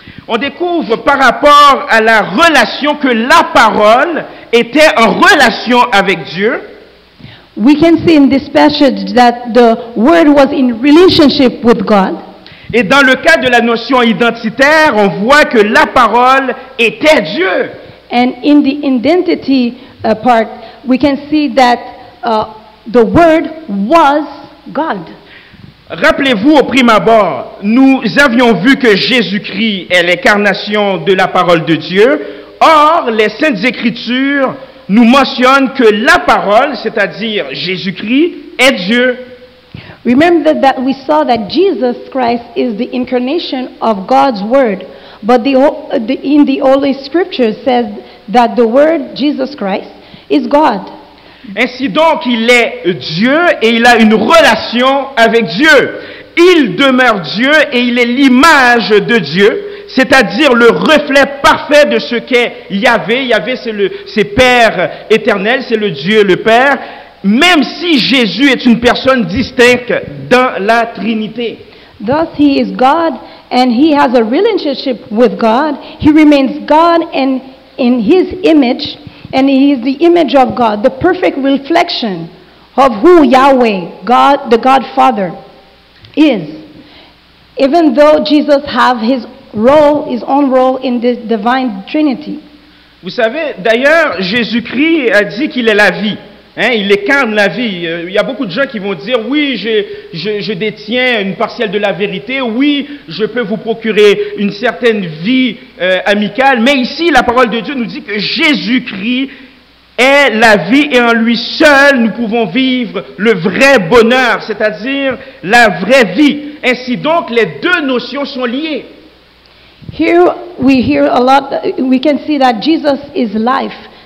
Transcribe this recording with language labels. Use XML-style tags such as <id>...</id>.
<fr>On découvre par rapport à la relation que la parole était en relation avec Dieu.</fr> <en>We can see in this passage that the Word was in relationship with God.</en> <fr>Et dans le cas de la notion identitaire, on voit que la parole était Dieu.</fr> <en>And in the identity part, we can see that the Word was God.</en> <fr>Rappelez-vous au prime abord, nous avions vu que Jésus-Christ est l'incarnation de la parole de Dieu. Or, les Saintes Écritures nous mentionnent que la parole, c'est-à-dire Jésus-Christ, est Dieu.</fr> <en>Remember that we saw that Jesus Christ is the incarnation of God's Word. But in the Holy Scripture says that the Word, Jesus Christ, is God.</en> <fr>Ainsi donc, il est Dieu et il a une relation avec Dieu. Il demeure Dieu et il est l'image de Dieu, c'est-à-dire le reflet parfait de ce qu'est Yahvé. Yahvé, c'est Père éternel, c'est le Dieu, le Père, même si Jésus est une personne distincte dans la Trinité.</fr> <en>Thus he is God and he has a relationship with God. He remains God and in his image, and he is the image of God, the perfect reflection of who Yahweh, God, the God Father, is. Even though Jesus have his own role in the divine Trinity.</en> <fr>Vous savez, d'ailleurs, Jésus-Christ a dit qu'il est la vie. Hein, il incarne la vie. Il y a beaucoup de gens qui vont dire, oui, je détiens une partielle de la vérité, oui, je peux vous procurer une certaine vie amicale, mais ici, la parole de Dieu nous dit que Jésus-Christ est la vie et en lui seul, nous pouvons vivre le vrai bonheur, c'est-à-dire la vraie vie. Ainsi donc, les deux notions sont liées.</fr> <en>Here we hear a lot, we can see that Jesus is life.</en>